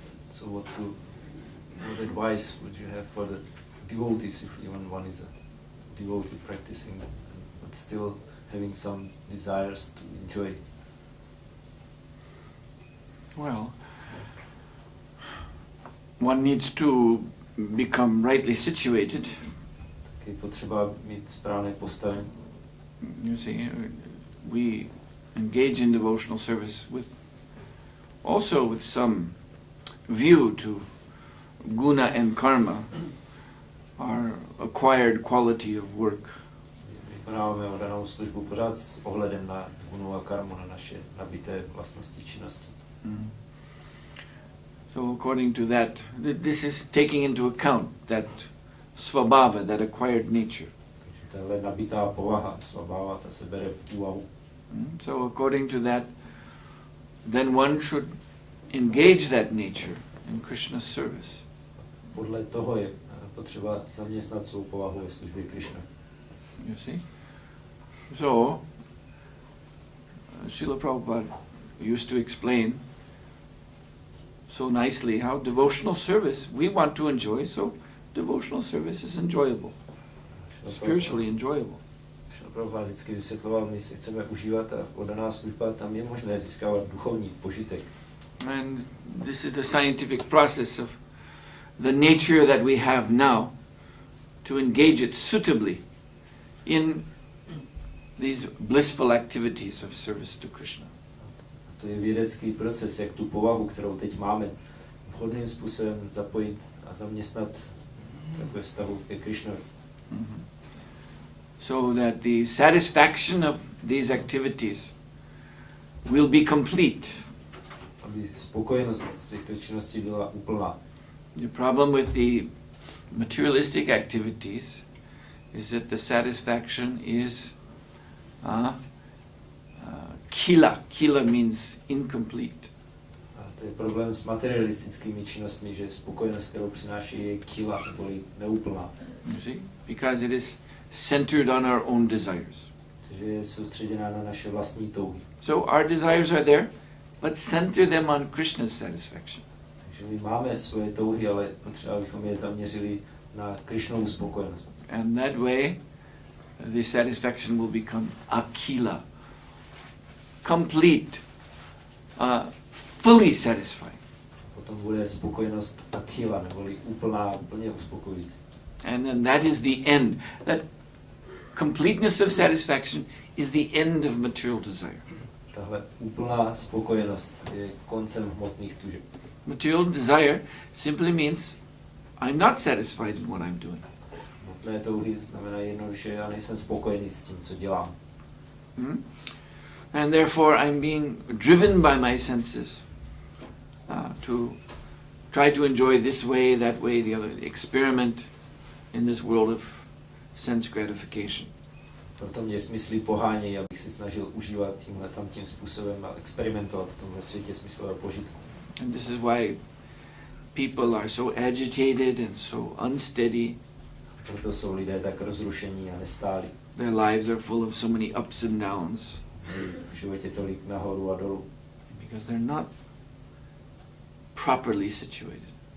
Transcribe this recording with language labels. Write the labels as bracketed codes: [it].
[en] So what advice would you have for the devotees if even one is a devotee practicing, but still having some desires to enjoy. Well, one needs to become rightly situated. [cs] Je potřeba mít správné postavení. [en] You see, we engage in devotional service also with some view to guna and karma, our acquired quality of work. [cs] Vykonáváme oddanou službu pořád s ohledem na gunu a karmu, na naše nabité vlastnosti činnosti. [en] So according to that, this is taking into account that svabhava, that acquired nature. [cs] Takže tahle nabitá povaha, svabhava, ta se bere v úvahu. [en] So according to that, then one should engage that nature in Krishna's service. [cs] Podle toho je potřeba zaměstnat svou povahu ve službě Krishna. [en] You see? So, Srila Prabhupada used to explain so nicely how devotional service we want to enjoy, so devotional service is enjoyable, spiritually enjoyable. [cs] Srila Prabhupada vždycky vysvětloval, my si chceme užívat a oddaná služba, tam je možné získávat duchovní požitek. [en] And this is the scientific process of the nature that we have now to engage it suitably in these blissful activities of service to Krishna. [cs] To je vědecký proces, jak tu povahu, kterou teď máme, vhodným způsobem zapojit a zaměstnat takové vztahu ke Krishnovi. [en] So that the satisfaction of these activities will be complete. [cs] Aby spokojenost z těchto činností byla úplná. [en] The problem with the materialistic activities is that the satisfaction is kila. Kila means incomplete. [cs] A to je problém s materialistickými činnostmi, že spokojenost, kterou přináší, je kila, neboli neúplná. [en] You see? Because it is centered on our own desires. [cs] Takže je soustředěná na naše vlastní touhy. [en] So our desires are there, but center them on Krishna's satisfaction. [cs] Takže my máme svoje touhy, ale potřeba, abychom je zaměřili na Krishnovu spokojenost. [en] And that way, the satisfaction will become akila, complete, fully satisfying. [cs] Potom bude spokojenost akila, neboli úplná, plně uspokojující. [en] And then that is the end. That completeness of satisfaction is the end of material desire. [cs] Tahle úplná spokojenost je koncem hmotných tužeb. [en] Material desire simply means I'm not satisfied in what I'm doing. [cs] Hmotné touhy znamená jednoduše, já nejsem spokojený s tím, co dělám. [en] And therefore I'm being driven by my senses to try to enjoy this way, that way, the other, experiment in this world of sense gratification. [cs] Proto mě smysly pohánějí, abych se snažil užívat tímhle tamtím způsobem a experimentovat v tomhle světě smyslového požitku. [en] And this is why people are so agitated and so unsteady. [cs] Proto jsou lidé tak rozrušení a nestálí. [en] Their lives are full of so many ups and downs. [cs] V životě tolik nahoru a dolů. [en] Because they're not properly situated.